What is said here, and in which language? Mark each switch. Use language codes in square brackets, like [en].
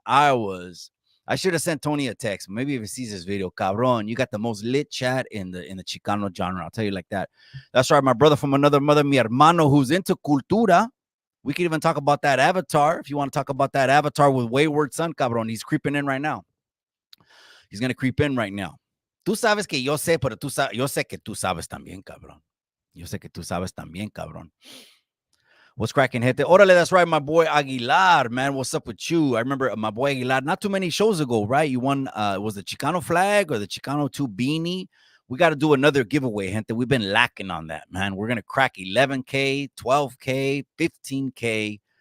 [en] I should have sent Tony a text. Maybe if he sees this video, cabron, you got the most lit chat in the Chicano genre. I'll tell you like that. That's right, my brother from another mother, mi hermano, who's into cultura. We could even talk about that avatar. If you want to talk about that avatar with Wayward Son, cabron, he's creeping in right now. He's going to creep in right now. [es] Tú sabes que yo sé, pero yo sé que tú sabes también, cabrón. Yo sé que tú sabes también, cabrón. [en] What's cracking, gente? Orale, that's right, my boy Aguilar, man. What's up with you? I remember my boy Aguilar, not too many shows ago, right? You won, was the Chicano flag or the Chicano 2 beanie? We got to do another giveaway, gente. We've been lacking on that, man. We're going to crack 11K, 12K, 15K.